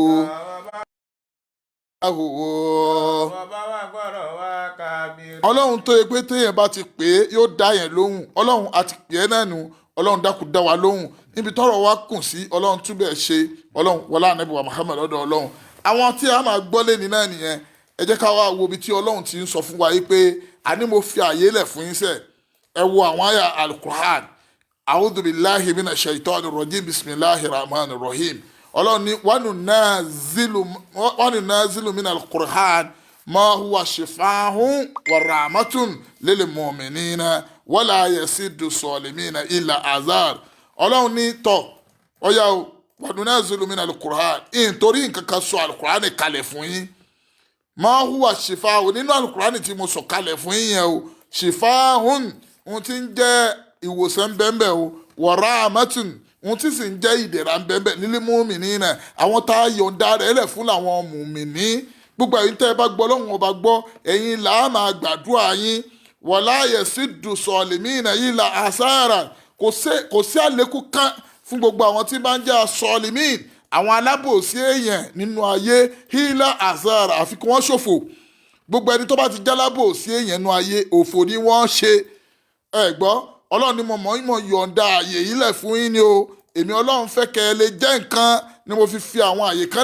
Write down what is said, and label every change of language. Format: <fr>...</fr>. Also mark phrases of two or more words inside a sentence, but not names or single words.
<yo>ọlọ́run tó yẹ pé téèyàn bá ti pè é yóò dá yẹn lóhùn ọlọ́run àti pè é náà nù ọlọ́run dákun dá wa lóhùn níbi tọ́rọ̀ wa kùn sí ọlọ́run túbẹ̀ ṣe ọlọ́run wọlá ànábì wa Muhammad lọ́dọ̀ ọlọ́run àwọn tí a máa gbọ́ lé ní náà nìyẹn ẹ jẹ́ ká wá wo ibi tí ọlọ́run ti ń sọ fún wa yìí pé àní mo fi àyè lẹ̀ fún yín sẹ́ ẹ wo àwọn àyà al-Qur'an</yo> <ar>أعوذ بالله من الشيطان الرجيم بسم الله الرحمن الرحيم</ar> <yo>ọlọ́run ní</yo> <ar>وننزل من القرآن ما هو شفاء ورحمة للمؤمنين ولا يزيد الظالمين إلا خسارا</ar> <yo>ọlọ́run ní tọ́ ọ̀yà o</yo> <ar>وننزل من القرآن</ar> <yo>nítorí nǹkan kan sọ al-Qur'an kalẹ̀ fún yín</yo> <ar>ما هو شفاء</ar> <yo>nínú al-Qur'an tí mo sọ kalẹ̀ fún yín yẹn o shifaa'un ohun tí ń jẹ́ ìwòsàn bẹ́ẹ̀ o</yo> <ar>ورحمة</ar> <yo>ohun tí sì ń jẹ́ ìdẹ̀ra bẹ́ẹ̀</yo> <ar>للمؤمنين</ar> <yo>àwọn tá a yọ̀ǹda rẹ̀ lẹ̀ fún làwọn mùmìnì gbogbo ẹ̀yin tẹ́ ẹ bá gbọ́ lọ́hùn ọba gbọ́ ẹ̀yin là á máa gbàdúrà yín</yo> <ar>ولا يزيد الظالمين إلا خسارا</ar> <yo>kò sí àlékún kan fún gbogbo àwọn tí bá ń jẹ́ sọlimin àwọn alábòsí èèyàn nínú ayé</yo> <ar>إلا خسارا</ar> <yo>àfi kí wọ́n ṣòfò gbogbo ẹni tó bá ti jẹ́ alábòsí èèyàn nínú ayé òfò ni wọ́n ṣe ẹ gbọ́ ọlọ́run ni mo mọ̀ yọ̀ǹda àyè yìí lẹ̀ fún yín ni o èmi ọlọ́run fẹ́ kẹ́ ẹ lè jẹ́ nǹkan ni mo fi àwọn àyè kan</yo>